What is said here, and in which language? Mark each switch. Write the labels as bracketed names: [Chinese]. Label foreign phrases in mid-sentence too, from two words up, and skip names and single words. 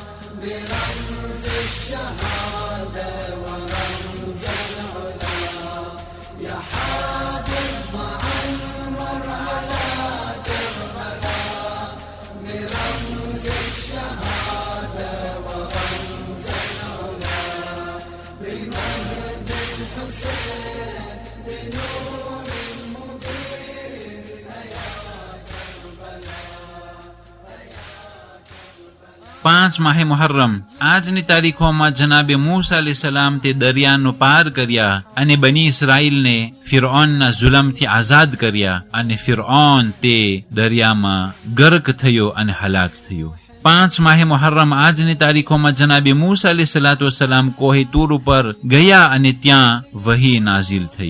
[Arabic] برمز الشهادة ورمز العلا يا حادث معمر على كربلاء برمز الشهادة ورمز العلا بمجد الحسين بنور المبين يا كربلاء [Gujarati] 5 માહે મુહર્રમ આજની તારીખોમાં જનાબે મૂસા [Arabic] عليه السلام [Gujarati] તે દરિયાનો પાર કર્યા અને બની ઇસ્રાઈલને ફિરૌનના જુલમથી આઝાદ કર્યા અને ફિરૌન તે દરિયામાં ગર્ક થયો અને હલાક થયો. 5 માહે મુહર્રમ આજની તારીખોમાં જનાબે મૂસા [Arabic] عليه الصلاة والسلام [Gujarati] કોહે તૂર ઉપર ગયા અને ત્યાં વહી નાઝિલ થઈ.